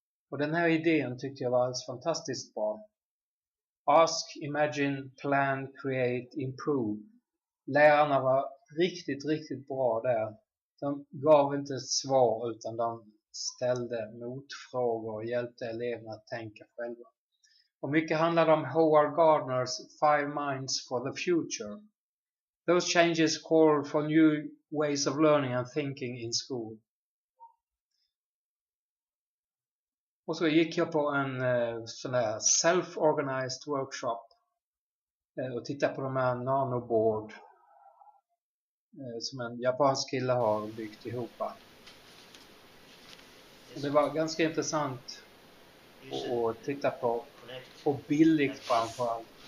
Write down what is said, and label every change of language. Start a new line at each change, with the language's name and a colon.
Swedish: Och den här idén tyckte jag var alldeles fantastiskt bra.
English: Ask, imagine, plan, create, improve.
Swedish: Lärarna var riktigt bra där. De gav inte ett svar utan de ställde motfrågor och hjälpte eleverna att tänka själva. Och mycket handlade om Howard Gardners 5 Minds for the Future.
English: Those changes call for new ways of learning and thinking in school.
Swedish: Och så gick jag på en sån här
English: self-organized workshop
Swedish: och tittade på de här nanoboard som en japansk kille har byggt ihop. Och det var ganska intressant att titta på och billigt framförallt.